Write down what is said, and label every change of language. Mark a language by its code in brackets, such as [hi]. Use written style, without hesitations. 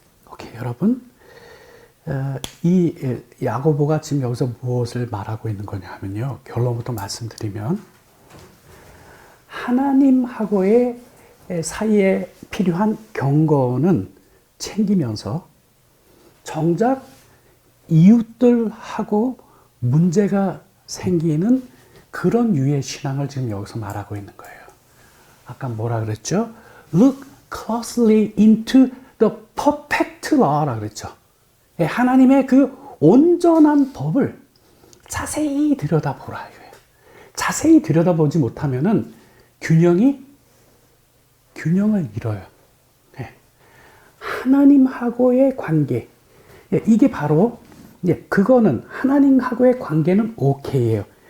[ko] 오케이, 여러분, 이 야고보가 지금 여기서 무엇을 말하고 있는 거냐 하면요, 결론부터 말씀드리면 하나님하고의 사이에 필요한 경건은 챙기면서 정작 이웃들하고 문제가 생기는 그런 유의 신앙을 지금 여기서 말하고 있는 거예요. 아까 뭐라 그랬죠? [en] Look closely into the perfect law라고 그랬죠. [ko] 하나님의 그 온전한 법을 자세히 들여다보라. 자세히 들여다보지 못하면은 균형을 잃어요. 하나님하고의 관계, 이게 바로 그거는 하나님하고의 관계는 오케이예요.